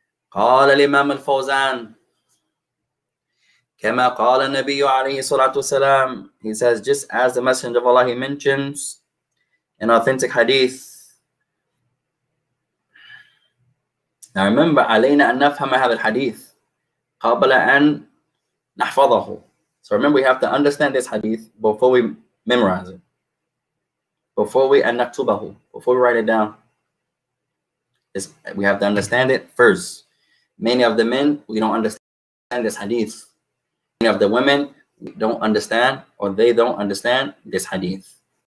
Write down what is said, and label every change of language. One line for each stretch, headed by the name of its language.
Arabic: قال الإمام الفوزان كما قال النبي عليه الصلاة والسلام.
English: He says, just as the Messenger of Allah, he mentions an authentic hadith. Now remember,
Arabic: علينا أن نفهم هذا الحديث قبل أن نحفظه.
English: So remember, we have to understand this hadith before we memorize it, before we write it down. We have to understand it first. Many of the men, we don't understand this hadith. Many of the women, we don't understand, or they don't understand this hadith.